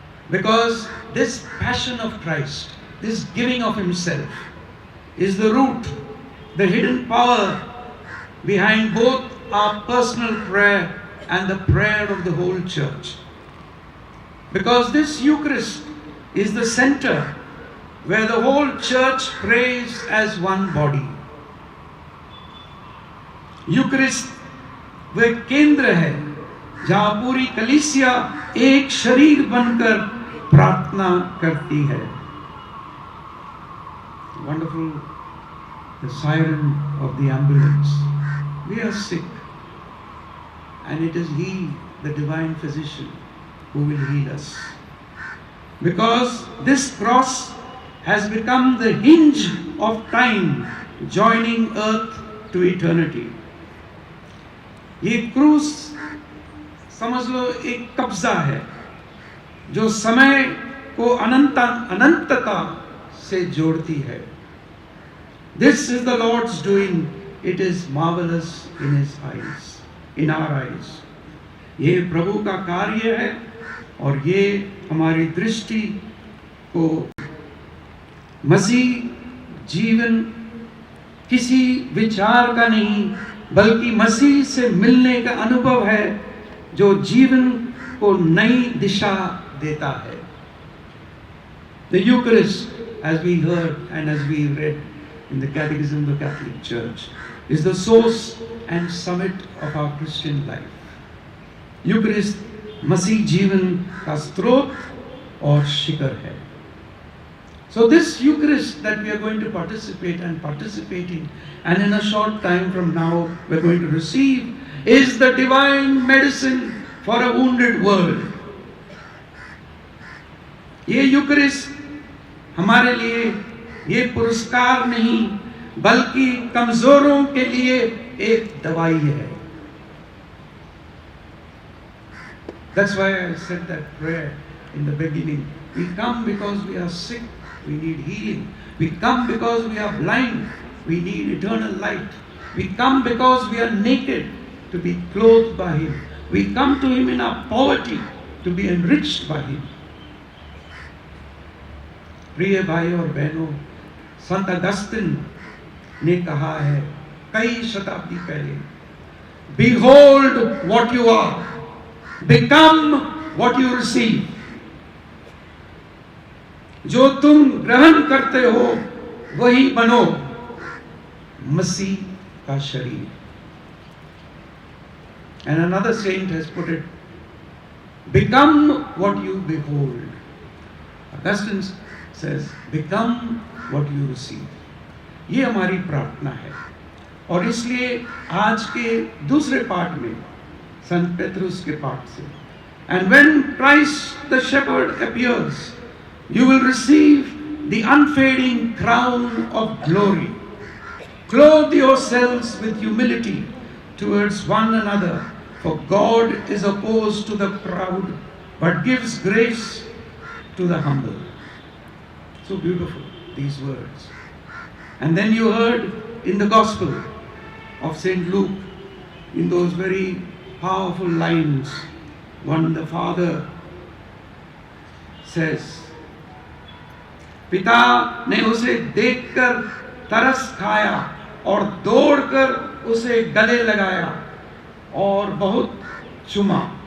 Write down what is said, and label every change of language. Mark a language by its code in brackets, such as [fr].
[en] Because this passion of Christ, this giving of Himself, is the root, the hidden power behind both our personal prayer and the prayer of the whole church. Because this Eucharist is the center where the whole church prays as one body. [hi] Eucharist वह केंद्र है जहां पूरी कलीसिया एक शरीर बनकर प्रार्थना करती है. [en] Wonderful, the siren of the ambulance. We are sick, and it is He, the divine physician, who will heal us. Because this cross has become the hinge of time, joining earth to eternity. [hi] ये क्रूस समझ लो एक कब्जा है जो समय को अनंतता से जोड़ती है. [en] This is the Lord's doing. It is marvelous in His eyes, in our eyes. [hi] ये प्रभु का कार्य है और ये हमारी दृष्टि को मसीह जीवन किसी विचार का नहीं बल्कि मसीह से मिलने का अनुभव है जो जीवन को नई दिशा देता है. [en] The Eucharist, as we heard and as we read in the Catechism of the Catholic Church, is the source and summit of our Christian life. [hi] Eucharist मसीह जीवन का स्रोत और शिखर है. [en] So this Eucharist that we are going to participate and participating, and in a short time from now we are going to receive, is the divine medicine for a wounded world. [hi] ये यूकरिस्ट हमारे लिए ये पुरस्कार नहीं बल्कि कमजोरों के लिए एक दवाई है. [en] That's why I said that prayer in the beginning. We come because we are sick, we need healing. We come because we are blind, we need eternal light. We come because we are naked, to be clothed by Him. We come to Him in our poverty, to be enriched by Him. [hi] प्रिय भाई और बहनों, संत Augustine ने कहा है कई शताब्दी पहले, [en] Behold what you are, become what you receive. [hi] जो तुम ग्रहण करते हो वही बनो, मसीह का शरीर. [en] And another saint has put it, become what you behold. Augustine says, become what you receive. [hi] ये हमारी प्रार्थना है. और इसलिए आज के दूसरे पाठ में संत पेट्रुस के पाठ से, [en] and when Christ the shepherd appears, you will receive the unfading crown of glory. Clothe yourselves with humility towards one another, for God is opposed to the proud, but gives grace to the humble. So beautiful, these words. And then you heard in the Gospel of St. Luke, in those very powerful lines, when the Father says, [hi] पिता ने उसे देखकर तरस खाया और दौड़कर उसे गले लगाया और बहुत चूमा